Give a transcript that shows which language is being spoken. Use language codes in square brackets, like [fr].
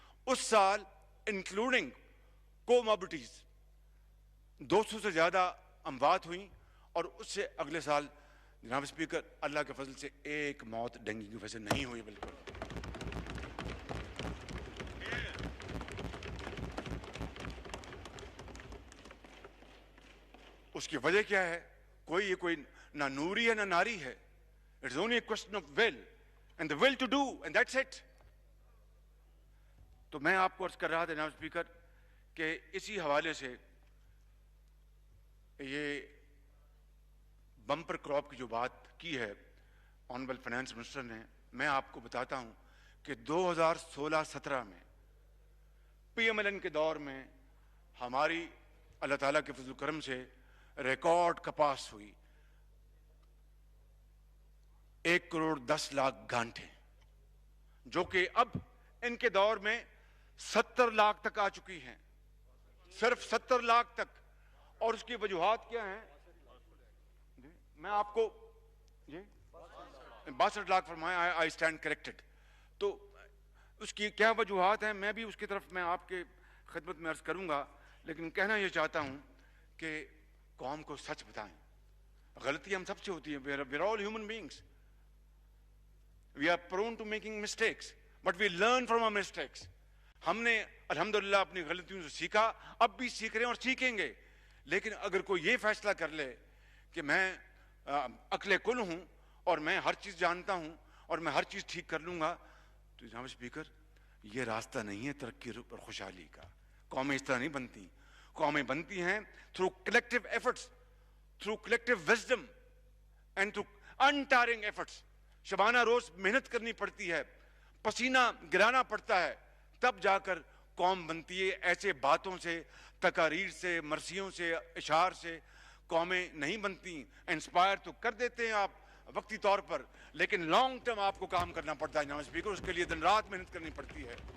[ur] اس سال انکلوڈنگ کوموربڈیز 200 سے زیادہ اموات ہوئیں، اور اس سے اگلے سال جناب اسپیکر اللہ کے فضل سے ایک موت ڈینگی کی وجہ سے نہیں ہوئی. بالکل اس کی وجہ کیا ہے؟ کوئی نہ نوری ہے نہ ناری ہے. [en] It's only a question of will and the will to do, and that's it. [ur] تو میں آپ کو عرض کر رہا تھا جناب اسپیکر کہ اسی حوالے سے یہ بمپر کراپ کی جو بات کی ہے آنریبل فائنانس منسٹر نے، میں آپ کو بتاتا ہوں کہ 2016-17 میں پی ایم ایل این کے دور میں ہماری اللہ تعالیٰ کے فضل و کرم سے ریکارڈ کپاس ہوئی 1,10,00,000 گانٹھیں، جو کہ اب ان کے دور میں 70 لاکھ تک آ چکی ہیں. صرف 70 لاکھ تک. اور اس کی وجوہات کیا ہیں؟ میں آپ کو 62 لاکھ فرمایا، [en] I stand corrected. [ur] تو اس کی کیا وجوہات ہیں، میں بھی اس کی طرف میں آپ کے خدمت میں عرض کروں گا، لیکن کہنا یہ چاہتا ہوں کہ قوم کو سچ بتائیں. غلطی ہم سب سے ہوتی ہے. [en] We are all human beings. We are prone to making mistakes, but we learn from our mistakes. [ur] ہم نے الحمدللہ اپنی غلطیوں سے سیکھا، اب بھی سیکھ رہے ہیں اور سیکھیں گے. لیکن اگر کوئی یہ فیصلہ کر لے کہ میں عقل کل ہوں اور میں ہر چیز جانتا ہوں اور میں ہر چیز ٹھیک کر لوں گا، تو جناب اسپیکر یہ راستہ نہیں ہے ترقی اور خوشحالی کا. قومیں اس طرح نہیں بنتی. قومیں بنتی ہیں [en] through collective efforts, through collective wisdom and through untiring efforts. [ur] Shabana روز محنت کرنی پڑتی ہے, پسینہ گرانا پڑتا ہے, تب جا کر قوم بنتی ہے. ایسے باتوں سے, تقاریر سے, مرثیوں سے, اشعار سے قومیں نہیں بنتی. انسپائر تو کر دیتے ہیں آپ وقتی طور پر, لیکن لانگ ٹرم آپ کو کام کرنا پڑتا ہے جناب اسپیکر, اس کے لیے دن رات محنت کرنی پڑتی ہے.